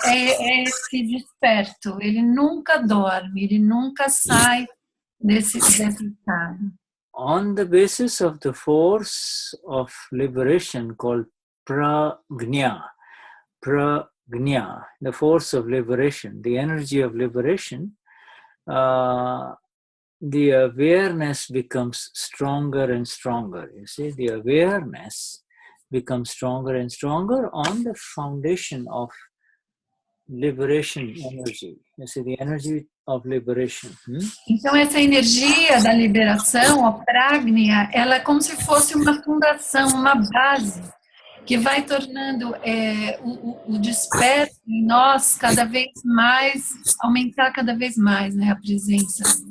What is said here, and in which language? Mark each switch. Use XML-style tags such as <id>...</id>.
<pt>É esse desperto. Ele nunca dorme, ele nunca sai desse estado.</pt> <en>On the basis of the force of liberation called pragnya, the force of liberation, the energy of liberation, the awareness becomes stronger and stronger. You see, the awareness becomes stronger and stronger on the foundation of liberation energy. You see, the energy of liberation.</en> <pt>Então, essa energia da liberação, a pragnya, ela é como se fosse uma fundação, uma base, que vai tornando o desperto em nós cada vez mais, aumentar cada vez mais, né, a presença.</pt>